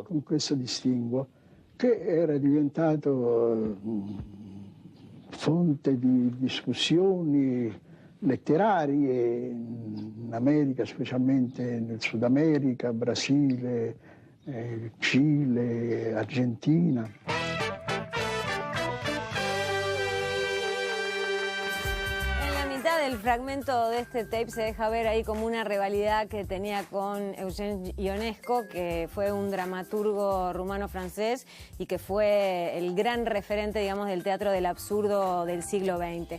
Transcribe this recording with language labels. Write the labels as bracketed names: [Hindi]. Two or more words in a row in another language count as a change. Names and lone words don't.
[Italian] Con questo distinguo, che era diventato fonte di discussioni letterarie in America, specialmente nel Sud America, Brasile, Cile, Argentina. [Spanish] El fragmento de este tape se deja ver ahí como una rivalidad que tenía con Eugène Ionesco, que fue un dramaturgo rumano-francés y que fue el gran referente, digamos, del teatro del absurdo del siglo XX.